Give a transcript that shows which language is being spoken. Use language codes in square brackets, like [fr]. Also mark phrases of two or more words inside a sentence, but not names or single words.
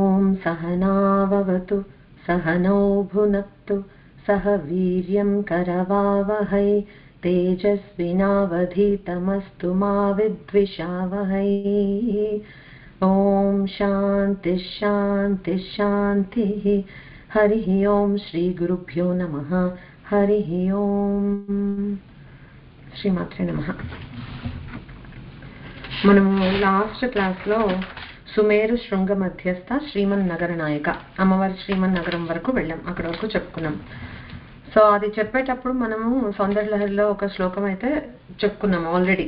[sa] सहनाववतु सहनौ भुनक्तु सह वीर्यं करवावहै तेजस्विनावधीतमस्तु मा विद्विषावहै। ओम शांति शांति शांतिः। हरिः ओम श्री गुरुभ्यो नमः। हरिः ओम श्रीमात्रे नमः। [te] మనము [en] last class [te] లో సుమేరు శృంగ మధ్యస్థ శ్రీమన్ నగర నాయక అమ్మవారి శ్రీమన్ నగరం వరకు వెళ్ళాం. అక్కడ వరకు చెప్పుకున్నాం. సో అది చెప్పేటప్పుడు మనము సౌందర్యలహరిలో ఒక శ్లోకం అయితే చెప్పుకున్నాము ఆల్రెడీ.